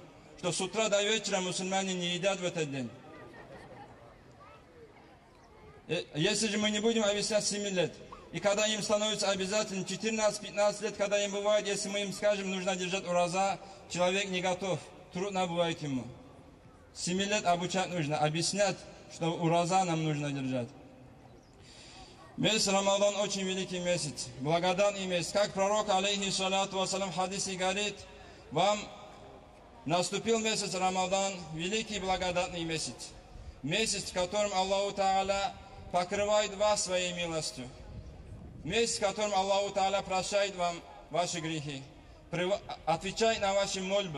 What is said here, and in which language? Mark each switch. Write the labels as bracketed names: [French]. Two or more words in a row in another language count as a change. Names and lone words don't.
[Russian] Что с утра до вечера мусульмане не едят в этот день. Если же мы не будем объяснять 7 лет, и когда им становится обязательно 14-15 лет, когда им бывает, если мы им скажем, нужно держать ураза, человек не готов, трудно бывает ему. 7 лет обучать нужно, объяснять, что ураза нам нужно держать. Месяц Рамадан очень великий месяц, благодатный месяц. Как пророк, [Arabic] عليه الصلاة والسلام, [Russian] в хадисе говорит: вам наступил месяц Рамадан, великий благодатный месяц. Месяц, в котором Аллаху Та'аля покрывает вас своей милостью. Месяц, в котором Аллаху Та'аля прощает вам ваши грехи, отвечает на ваши мольбы.